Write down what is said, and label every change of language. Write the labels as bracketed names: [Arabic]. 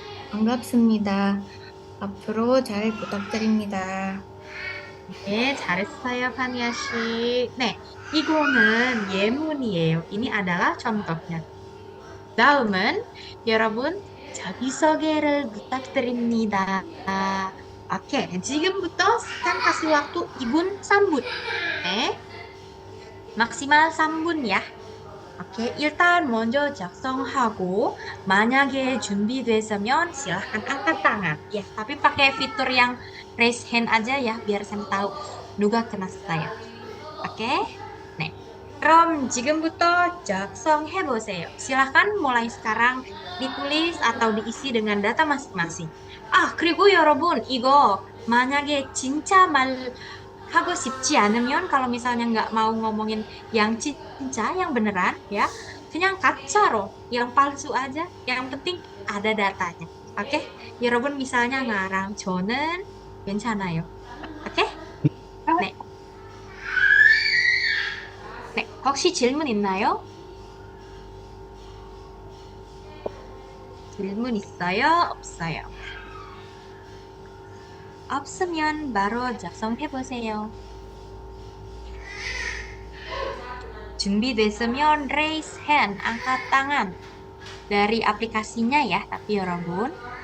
[Korean] 반갑습니다. 앞으로 잘 부탁드립니다. 네, 잘했어요, 파니아씨. 네, 이거는 예문이에요. [Indonesian] ini adalah contohnya. [Korean] 다음은 여러분 자기소개를 부탁드립니다. [Indonesian] Oke, [Korean] 지금부터 [Indonesian] Sam kasih waktu Ibun sambut. 네, maksimal 3분 ya. [Korean] Oke, 일단 먼저 작성하고 만약에 준비됐으면 [Indonesian] silahkan angkat tangan. Ya, tapi pakai fitur yang raise hand aja ya biar Sam tahu [Korean] 누가 [Indonesian] kena saya. Oke? 네. [Korean] 그럼 지금부터 작성해 보세요. [Indonesian] silahkan mulai sekarang ditulis atau diisi dengan data masing-masing. [Korean] 그리고 여러분 이거 만약에 진짜 말 하고 싶지 않으면 [Indonesian] kalau misalnya nggak mau ngomongin yang cinca, yang beneran ya, [Korean] 그냥 가짜로, [Indonesian] yang palsu aja, yang penting ada datanya. Oke? [Korean] 여러분 [Indonesian] misalnya ngarang [Korean] 저는 괜찮아요. 오케이? 네. 네. 혹시 질문 있나요? 질문 있어요? 없어요? 없으면 바로 작성해 보세요. [Indonesian] 준비됐으면 [English] raise hand, [Indonesian] angkat tangan. Dari aplikasinya ya, tapi 여러분.